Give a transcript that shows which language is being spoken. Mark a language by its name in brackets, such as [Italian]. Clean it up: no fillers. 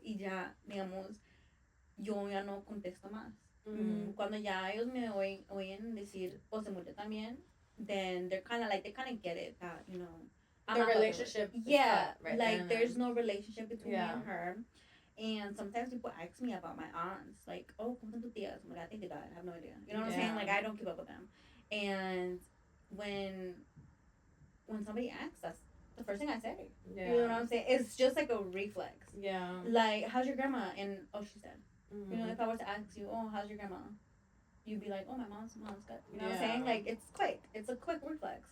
[Spanish] Y ya, digamos, yo ya no contesto más. Cuando ya ellos me oyen decir, "Oh, se murió también," [English] then they kind of get it that, the relationship. Yeah, right, like there's no relationship between me and her. And sometimes people ask me about my aunts, like, "Oh, [Spanish] ¿cómo están tus tías?" [English] I'm like, "I think they died. I have no idea." You know what I'm saying? Like, I don't keep up with them. And when somebody asks, that's the first thing I say. Yeah. You know what I'm saying? It's just like a reflex. Yeah. Like, "How's your grandma?" And, "Oh, she's dead." You know, if I were to ask you, "Oh, how's your grandma?" You'd be like, "Oh, my mom's good." You know what I'm saying? Like, it's quick. It's a quick reflex.